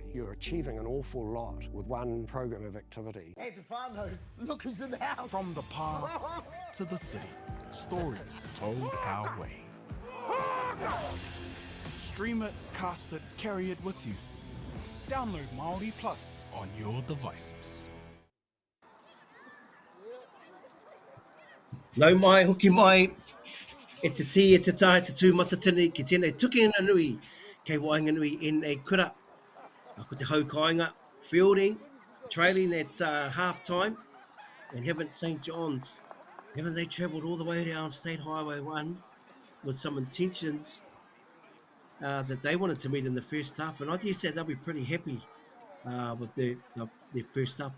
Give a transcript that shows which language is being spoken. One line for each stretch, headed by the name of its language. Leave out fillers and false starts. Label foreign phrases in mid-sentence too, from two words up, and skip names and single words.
English: You're achieving an awful lot with one program of activity. Hey, Stefano, look who's in the house. From the park to the city, stories told our way. Stream it, cast it, carry it with you. Download MāORI Plus on your devices.
Māori: Nau mai, hoki mai, e te ti, e te tā, e te tū matatini, ki tēnei tuki ina nui, kei Whanganui in a kura. Ko te haukainga, Feilding,
English: trailing at half-time, and Heaven St. John's. Haven't they travelled all the way down State Highway 1 with some intentions that they wanted to meet in the first half, and I just said they'll be pretty happy with their first half.